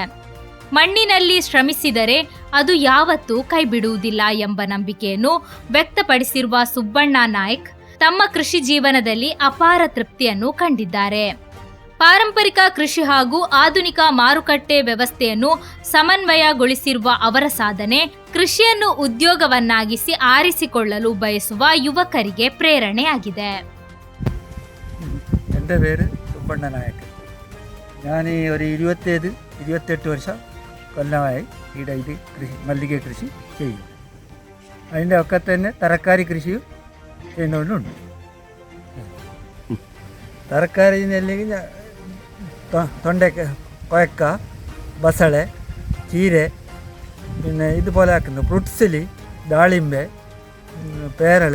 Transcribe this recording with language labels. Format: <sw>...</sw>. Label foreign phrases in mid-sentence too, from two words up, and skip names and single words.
<kn>ಮಣ್ಣಿನಲ್ಲಿ ಶ್ರಮಿಸಿದರೆ ಅದು ಯಾವತ್ತೂ ಕೈಬಿಡುವುದಿಲ್ಲ ಎಂಬ ನಂಬಿಕೆಯನ್ನು ವ್ಯಕ್ತಪಡಿಸಿರುವ ಸುಬ್ಬಣ್ಣ ನಾಯ್ಕ್ ತಮ್ಮ ಕೃಷಿ ಜೀವನದಲ್ಲಿ ಅಪಾರ ತೃಪ್ತಿಯನ್ನು ಕಂಡಿದ್ದಾರೆ. ಪಾರಂಪರಿಕ ಕೃಷಿ ಹಾಗೂ ಆಧುನಿಕ ಮಾರುಕಟ್ಟೆ ವ್ಯವಸ್ಥೆಯನ್ನು ಸಮನ್ವಯಗೊಳಿಸಿರುವ ಅವರ ಸಾಧನೆ ಕೃಷಿಯನ್ನು ಉದ್ಯೋಗವನ್ನಾಗಿಸಿ ಆರಿಸಿಕೊಳ್ಳಲು ಬಯಸುವ ಯುವಕರಿಗೆ ಪ್ರೇರಣೆಯಾಗಿದೆ.</kn> <ml>എൻ്റെ പേര് സുബ്ബണ്ണ നായക്. ഞാൻ ഒരു 28 വർഷം കൊല്ലമായി ഇവിടെ ഇത് കൃഷി മല്ലിക കൃഷി ചെയ്യും. അതിൻ്റെ ഒക്കെ തന്നെ തരക്കാരി കൃഷിയും ചെയ്യുന്നതുകൊണ്ടുണ്ട്. തരക്കാരി അല്ലെങ്കിൽ തൊണ്ടക്ക, കൊയക്ക, ബസള, ചീര, പിന്നെ ഇതുപോലെ ആക്കുന്നു ഫ്രൂട്ട്സിൽ ദാളിമ്പ്, പേരള.</ml>